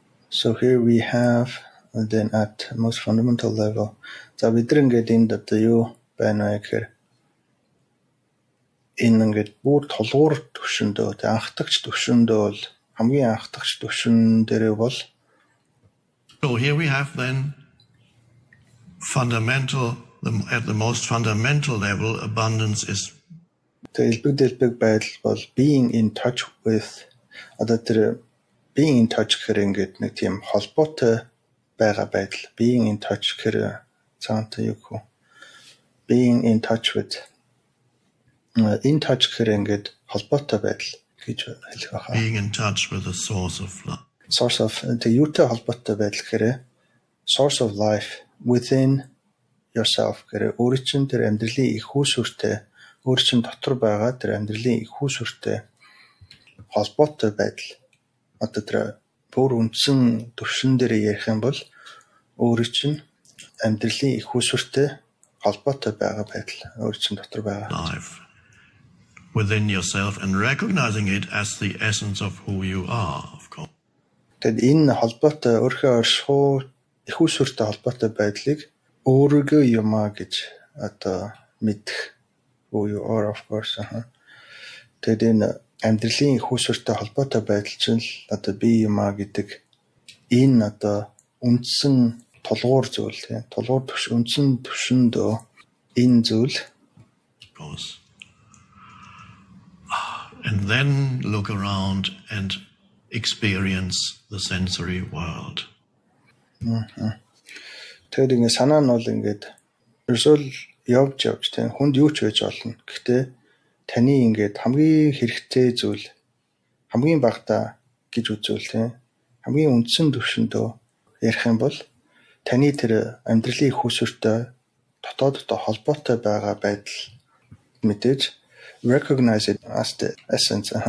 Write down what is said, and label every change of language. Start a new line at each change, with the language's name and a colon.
English: So here we have then at most fundamental level.
Mongolian: За бид ингээд энд одоо юу байна вэ гэхээр энэ ингээд бүр толгуур төвшөндөө анхдагч төвшөндөө бол хамгийн анхдагч төвшөн дээрээ бол
English: So here we have then at the most fundamental level, abundance is
Mongolian: элбэг байдал бол
English: being in touch with
Mongolian: одоо тэр
English: being in touch
Mongolian: гэхээр ингээд нэг тийм холбоотой байгаа байдал.
English: Being in touch
Mongolian: гэхээр цаантай юу гэх вэ?
English: Being in touch with in touch
Mongolian: гэхээр ингээд холбоотой байдал гэж хэлэх байна.
English: Being in touch with the source of life. source of the
Mongolian: юутай холбоотой байдал гэхээр
English: source of life within yourself
Mongolian: гэхээр өөрийн чинь тэр амьдралын их үүсвэртэй өөрийн чинь дотор байгаа тэр амьдралын их үүсвэртэй холбоотой байдал одоо тэр бүр үндсэн төвшин дээр ярих юм бол өөрийн чинь амьдралын их үүсвэртэй холбоотой байгаа байдал өөрийн чинь дотор байгаа
English: life within yourself and recognizing it as the essence of who you are, of course.
Mongolian: Тэгэд энэ холбоотой өөрийнхөө оршихуй их үүсвэртэй холбоотой байдлыг өөрийгөө юмаа гэж одоо мэдэх
English: who you are, of course.
Mongolian: Тэгэд энэ амьдралын их үүсвэртэй холбоотой байдал чинь л одоо би юмаа гэдэг энэ одоо үндсэн тулгуур зүйл тийм тулгуур төвш үндсэн төвшөндөө энэ зүйл
English: of course. And then look around and experience the sensory world.
Mongolian: Тэгээд ингэ санаа нь бол ингээд ерөөсөө явж тийм хүнд юу ч байж болно. Гэхдээ таны ингээд хамгийн хэрэгтэй зүйл хамгийн багтаа гэж үзвэл тийм хамгийн үндсэн төвшөндөө ярих юм бол таны тэр амьдралын их үүсвэртэй дотооддоо холбоотой байгаа байдал мэдээж
English: recognize it as the essence.